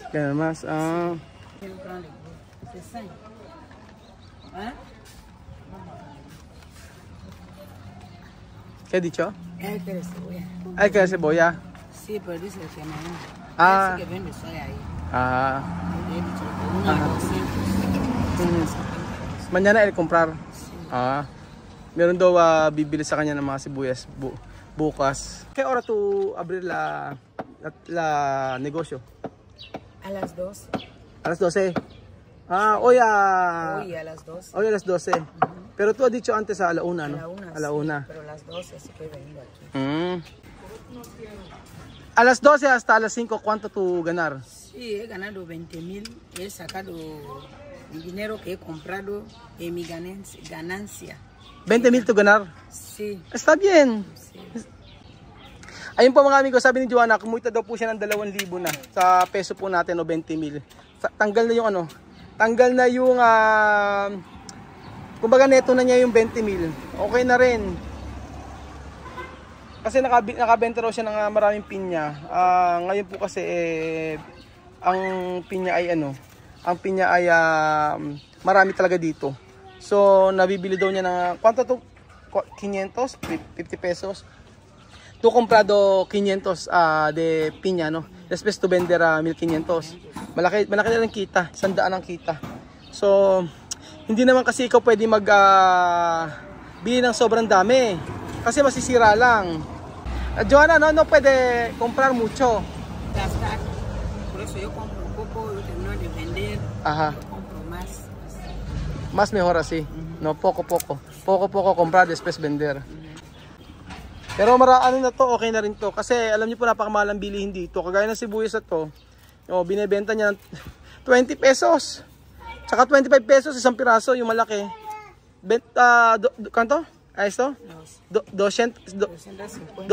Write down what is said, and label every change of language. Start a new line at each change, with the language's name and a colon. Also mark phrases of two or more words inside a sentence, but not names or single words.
Spanish: Gano más. ¿Qué he dicho? Hay que cebolla. Hay que cebolla. Sí, pero dice que mañana. Sí que vende soya ahí. He dicho que 200. Mañana el comprar. Sí.
Filipino: Meron daw bibili sa kanya ng mga sibuyas bukas.
Spanish: ¿Qué hora tú abrir la negocio? A las 2. A las 12. Hoy a las 12. Hoy a las 12. Pero tú has dicho antes a la 1, ¿no? A la 1. Pero a las 12 sí que he venido aquí. A las 12 hasta a las 5, ¿cuánto tú ganar? Sí, he ganado 20,000. He sacado el dinero que he comprado en mi ganancia. 20,000 to ganar? Sí. Está bien. Sí.
Filipino: Ayun po mga amigo, sabi ni Joanna, kumita daw po siya ng 2,000 na. Sa peso po natin, o 20,000. Tanggal na yung tanggal na yung, kumbaga neto na niya yung 20,000. Okay na rin. Kasi nakabenta raw siya ng maraming pinya. Ngayon po kasi, ang pinya ay marami talaga dito. So, nabibili daw niya ng, kwanto to? 500? 50 pesos.
Spanish: Tu comprado 500 de piña, no? Después tu vender 1,500.
Filipino: Malaki na rin kita, 100 ang kita. So, hindi naman kasi ikaw pwede bili ng sobrang dami. Kasi masisira lang. Joanna,
Spanish: no puede comprar mucho. Gastar. Por eso yo compro un poco, yo termino de vender. Ajá. Yo compro más. Mas mejor así. No, poco. Poco comprar, después vender.
Filipino: Pero ano na to, okay na rin to. Kasi alam niyo po napakamahal ang bilihin dito. Kagaya ng sibuyas na to, binebenta niya ng 20 pesos. Tsaka 25 pesos isang piraso, yung malaki. Kanto? Ay, ito? 250.